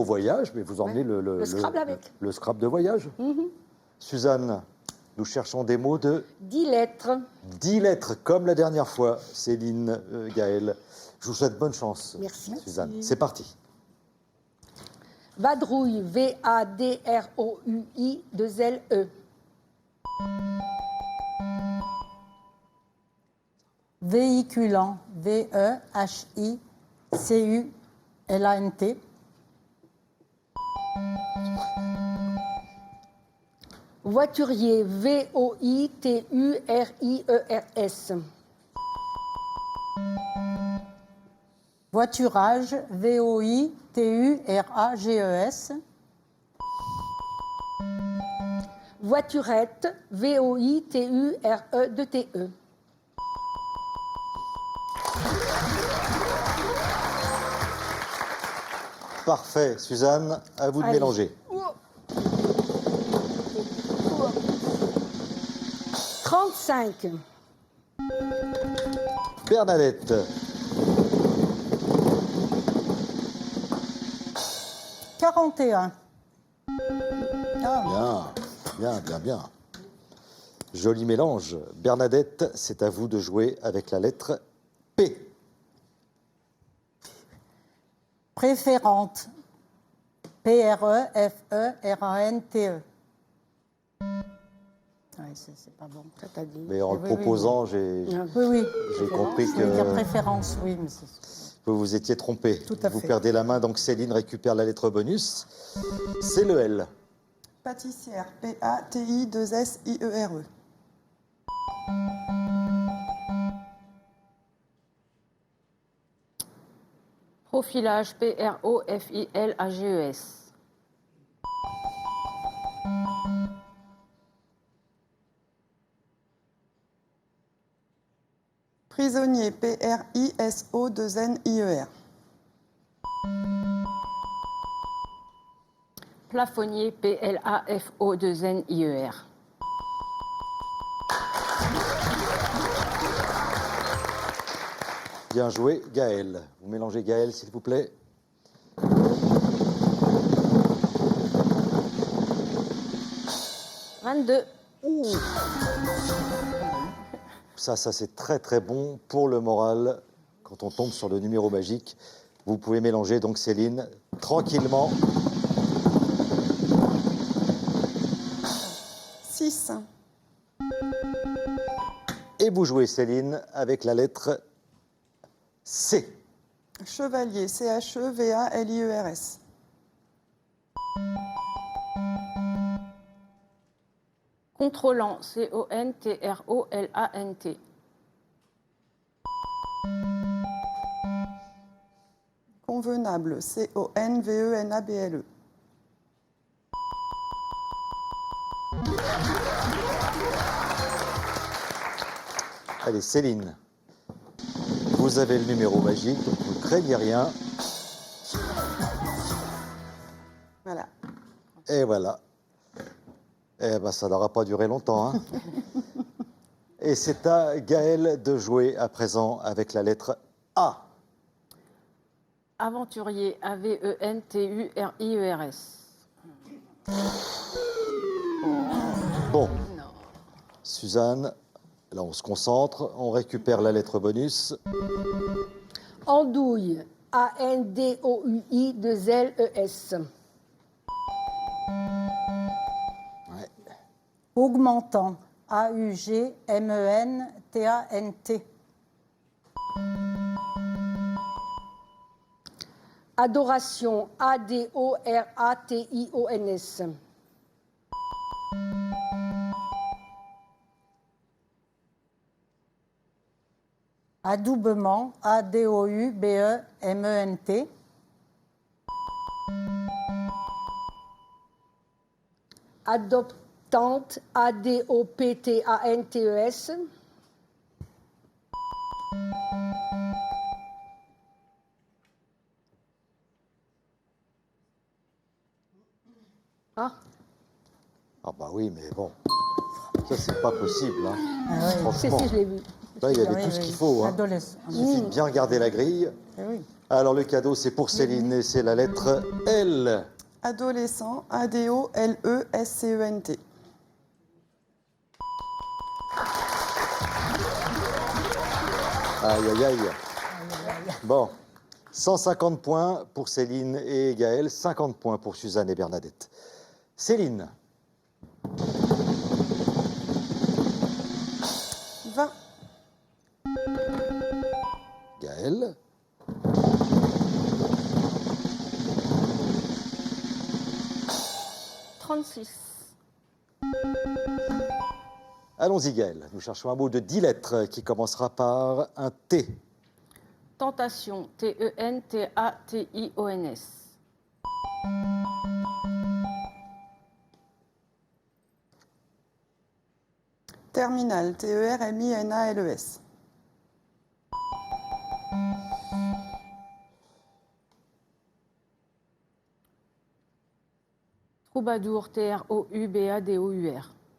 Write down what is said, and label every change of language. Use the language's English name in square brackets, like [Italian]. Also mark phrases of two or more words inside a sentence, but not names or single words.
[French] beau voyage, mais vous emmenez Ouais. Le Scrabble avec. le Scrabble de voyage. Suzanne, nous cherchons des mots de 10 lettres. 10 lettres, comme la dernière fois, Céline, Gaël. Je vous souhaite bonne chance, Merci. Suzanne. C'est parti. Vadrouille, V-A-D-R-O-U-I, 2 L-E. Véhiculant, V-E-H-I-C-U-L-A-N-T. Voiturier, V-O-I-T-U-R-I-E-R-S. Voiturage, V-O-I-T-U-R-A-G-E-S. Voiturette, V-O-I-T-U-R-E-T-E. Parfait, Suzanne, à vous de Allez. mélanger. 35. Bernadette, 41. bien, bien. Joli mélange. Bernadette, c'est à vous de jouer avec la lettre P. Préférente. P-R-E-F-E-R-A-N-T-E. Ouais, c'est pas bon. Ça t'a dit. Mais en le Oui, oui, proposant, j'ai Oui. compris Je voulais dire que préférence, oui, mais c'est... vous vous étiez trompé. Tout à Vous fait. perdez la main, donc Céline récupère la lettre bonus. C'est le L. Pâtissière. P-A-T-I-2-S-I-E-R-E. Profilage, P-R-O-F-I-L-A-G-E-S. Prisonnier. P-R-I-S-O-2-N-I-E-R. Plafonnier, P-L-A-F-O-2-N-I-E-R. Bien joué, Gaël. Vous mélangez Gaël, s'il vous plaît. « 22. Ça c'est très très bon pour le moral quand on tombe sur le numéro magique. Vous pouvez mélanger donc Céline tranquillement. 6. Et vous jouez Céline avec la lettre C. Chevalier. C-H-E-V-A-L-I-E-R-S. Contrôlant, C-O-N-T-R-O-L-A-N-T. Convenable. C-O-N-V-E-N-A-B-L-E. Allez Céline, vous avez le numéro magique, donc vous ne craignez rien. Voilà. Et voilà. Eh ben, ça n'aura pas duré longtemps. Hein. Et c'est à Gaël de jouer à présent avec la lettre A. Aventurier, A-V-E-N-T-U-R-I-E-R-S. Bon, Suzanne, là on se concentre, on récupère la lettre bonus. Andouille. A-N-D-O-U-I-2-L-E-S. Ouais. Augmentant. A-U-G-M-E-N-T-A-N-T. Adoration. A-D-O-R-A-T-I-O-N-S. Adoubement. A-D-O-U-B-E-M-E-N-T. Adoptante. A-D-O-P-T-A-N-T-E-S. Ah, Ah bah oui, mais bon, ça c'est pas possible. Hein. Ah ouais. Franchement, je l'ai vu. là il y avait Oui, tout ce oui. qu'il faut. Hein. Adolescent. Il suffit de bien garder la grille. Eh oui. Alors le cadeau c'est pour Céline et c'est la lettre L. Adolescent. A-D-O-L-E-S-C-E-N-T. Aïe aïe aïe. Bon, 150 points pour Céline et Gaël, 50 points pour Suzanne et Bernadette. Céline, 20. Gaël, 36. allons-y Gaël. Nous cherchons un mot de 10 lettres qui commencera par un T. Tentation, T-E-N-T-A-T-I-O-N-S. Terminal. T-E-R-M-I-N-A-L-E-S. Troubadour, T-R-O-U-B-A-D-O-U-R.